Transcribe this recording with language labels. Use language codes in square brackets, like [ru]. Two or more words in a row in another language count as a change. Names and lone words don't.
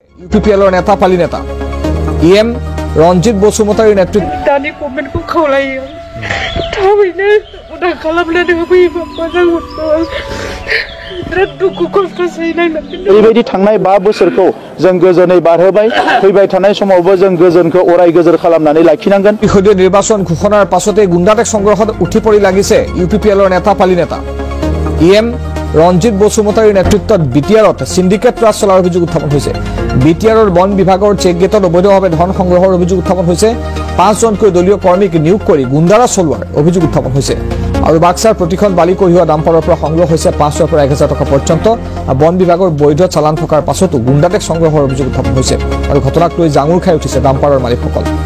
[as] ইউপিপিএলৰ নেতা পালি নেতা ইএম ৰঞ্জিত বসুমতাৰীৰ নেতৃত্বত [brx] दानि गभर्नमेन्टखौ खावलायो थाबैनो उदां खालामनानै होफैयोबा मोजां मोनगौ बिराद दुखु खस्थ' सैनांदों ओरैबायदि थांनाय 5 बोसोरखौ जों गोजोनै बारहोबाय फैबाय थानाय समावबो जों गोजोनखौ अराय गोजोर खालामनानै लाखिनांगोन [as] ইসদীয় নিৰ্বাচন ঘোষণাৰ পাছতে গুণ্ডাটেক সংঘৰ্ষত উঠি পৰি লাগিছে ইউপিপিএলৰ নেতা পালি নেতা ইএম ৰঞ্জিত বসুমতাৰীৰ নেতৃত্বত বিটিআৰত সিন্ডিকেট ৰাজ চলাৰ অভিযোগ উত্থাপন হৈছে বিটিআৰৰ বন বিভাগৰ চেক গেটত অবৈধভাৱে ধন সংগ্ৰহৰ অভিযোগ উত্থাপন হৈছে 5 জনকৈ দলীয় কৰ্মীক নিয়োগ কৰি গুণ্ডাৰা চলোৱাৰ অভিযোগ উত্থাপন হৈছে আৰু বাক্সাৰ প্ৰতিখন বালি কঢ়িওৱা ডাম্পাৰৰ পৰা সংগ্ৰহ হৈছে 500 পৰা 1000 টকা পৰ্যন্ত বন বিভাগৰ বৈধ চালান থকাৰ পাছতো গুণ্ডাটেক সংগ্ৰহৰ অভিযোগ উত্থাপন হৈছে আৰু ঘটনাক লৈ জাঙুৰ খাই উঠিছে ডাম্পাৰৰ মালিকসকল